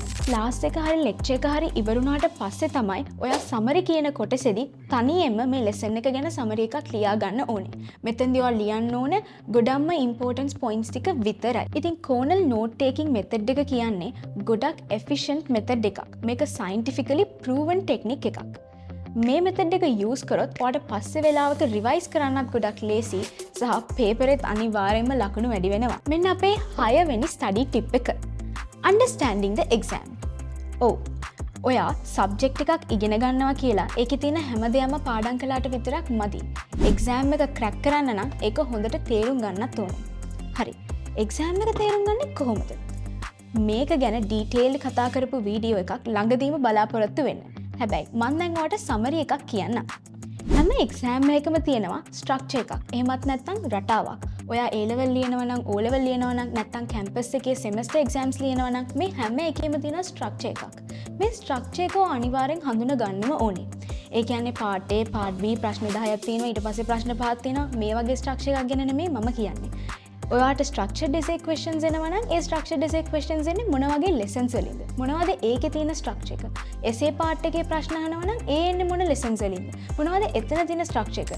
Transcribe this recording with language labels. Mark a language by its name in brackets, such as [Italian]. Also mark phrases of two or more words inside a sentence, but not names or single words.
[Sinhala] ක්ලාස් එක හරි ලෙක්චර් එක හරි ඉවරුණාට පස්සේ තමයි ඔයා සමරි කියන කොටසේදී තනියෙන්ම මේ ලෙසන් එක ගැන සමරි එකක් ලියා ගන්න ඕනේ. මෙතෙන්දී ඔයා ලියන්න ඕන ගොඩක්ම [English] important points [Sinhala] ටික විතරයි. ඉතින් [English] Cornell note taking method [Sinhala] එක කියන්නේ ගොඩක් [English] efficient method [Sinhala] එකක්. [English] මේක scientifically proven technique එකක්. [Sinhala] මේ මෙතඩ් එක යූස් කරොත් ඔයාට පස්සේ වෙලාවක රිවයිස් කරන්නත් ගොඩක් ලේසි සහ පේපර් එකත් අනිවාර්යයෙන්ම ලකුණු වැඩි වෙනවා. මෙන්න අපේ 6 වෙනි [English] study tip [Sinhala] එක. [English] Understanding the exam. [Sinhala] ඔයා සබ්ජෙක්ට් එකක් ඉගෙන ගන්නවා කියලා ඒකේ තියෙන හැමදේම පාඩම් කළාට විතරක් මදි. එක්සෑම් එක ක්‍රැක් කරන්න නම් ඒක හොඳට තේරුම් ගන්නත් ඕනේ. හරි. එක්සෑම් එක තේරුම් ගන්නේ කොහොමද? මේක ගැන ඩීටේල්ඩ් කතා කරපු වීඩියෝ එකක් ළඟදීම බලාපොරොත්තු වෙන්න. හැබැයි මම දැන් ඔයාලට සමරි එකක් කියන්නම්. හැම එක්සෑම් එකකම තියෙනවා ස්ට්‍රක්චර් එකක්. එහෙමත් නැත්නම් රටාවක්. ඔයා [English] A level [Sinhala] ලියනවා නම් [English] O level [Sinhala] ලියනවා නම් නැත්නම් කැම්පස් එකේ [English] semester exams [Sinhala] ලියනවා නම් මේ හැම එකෙම තියෙන ස්ට්‍රක්චර් එකක්. මේ ස්ට්‍රක්චර් එක අනිවාර්යෙන් හඳුනා ගන්නම ඕනේ. ඒ කියන්නේ [English] part A, part B [Sinhala] ප්‍රශ්න 10ක් තියෙනවා. ඊට පස්සේ ප්‍රශ්න 5ක් තියෙනවා. මේ වගේ ස්ට්‍රක්චර් එකක් ගැන නෙමෙයි මම කියන්නේ. ඔයාට [English] structured essay questions [Sinhala] එනවා නම් ඒ [English] structured essay questions [Sinhala] එන්නේ මොන වගේ lessons වලින්ද? මොනවද ඒකේ තියෙන structure එක? [English] essay part [Sinhala] එකේ ප්‍රශ්න අහනවා නම් ඒ එන්නේ මොන lessons වලින්ද? මොනවද එතන තියෙන structure එක?